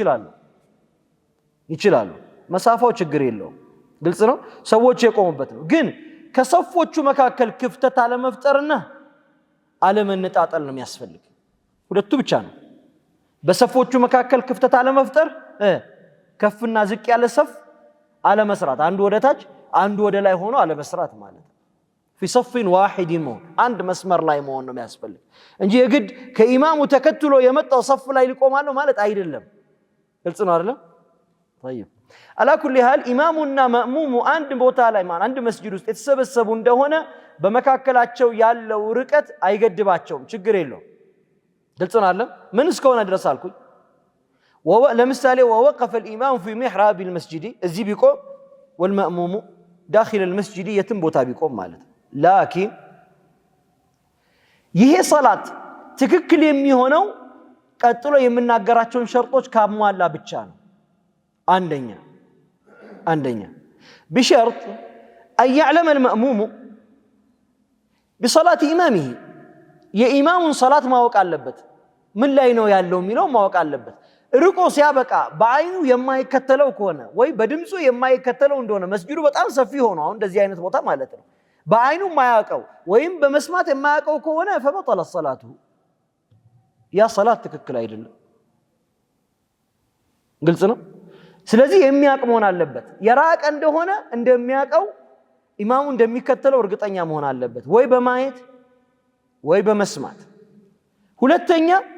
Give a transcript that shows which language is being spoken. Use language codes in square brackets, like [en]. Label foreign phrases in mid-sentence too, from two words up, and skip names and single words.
[am] ይችላሉ። መሳፋው ችግር የለውም። ግልጽ ነው። ሰዎች የቆሙበት ነው። ግን ከሶፎቹ መካከል ክፍተት አለመፍጠርና አለመነጣጠል ነው የሚያስፈልግ። ሁለቱ ብቻ ነው። በሶፎቹ መካከል ክፍተት አለመፍጠር፣ ከፍና ዝቅ ያለ ሶፍ አለመስራት፣ አንዱ ወደ ታች አንዱ ወደ ላይ ሆኖ አለመስራት ማለት ነው። [ar] في صف واحد [am] መሆን አንድ መስመር ላይ መሆን ነው የሚያስፈልግ እንጂ የግድ ከኢማሙ ተከትሎ የመጣው ሶፍ ላይ ሊቆማለሁ ማለት አይደለም። ግልጽ ነው አይደለም? [ar] طيب على كل حال [am] ኢማሙና ማእሙሙ አንድ ቦታ ላይ ማለት አንድ መስጂድ ውስጥ የተሰበሰቡ እንደሆነ በመካከላቸው ያለው ርቀት አይገድባቸውም፣ ችግር የለውም። ግልጽ ነው አይደለም? ምን እስከሆነ ድረስ አልኩኝ። ለምሳሌ [ar] ووقف الامام في محراب المسجد [am] እዚህ ቢቆም [ar] والمأموم داخل المسجد [am] የትም ቦታ ቢቆም ማለት ነው። ላኪን ይሄ ሰላት ትክክል የሚሆነው ቀጥሎ የምናገራቸውን ሸርጦች ካሟላ ብቻ ነው። አንደኛ [ar] بشرط أن يعلم المأموم بصلاة إمامه [am] የኢማሙን ሰላት ማወቅ አለበት። ምን ላይ ነው ያለው የሚለው ማወቅ አለበት። ርቆ ሲያበቃ በአይኑ የማይከተለው ከሆነ ወይ በድምጹ የማይከተለው እንደሆነ መስጂዱ በጣም ሰፊ ሆኖ አሁን እንደዚህ አይነት ቦታ ማለት ነው በአይኑ የማያውቀው ወይም በመስማት የማያውቀው ከሆነ [ar] فبطل الصلاة [am] ያ ሰላት ትክክል አይደለም። ግልጽ ነው። ስለዚህ የሚያውቅ መሆን አለበት። የራቀ እንደሆነ እንደሚያውቀው ኢማሙ እንደሚከተለው እርግጠኛ መሆን አለበት፣ ወይ በማየት ወይ በመስማት። ሁለተኛ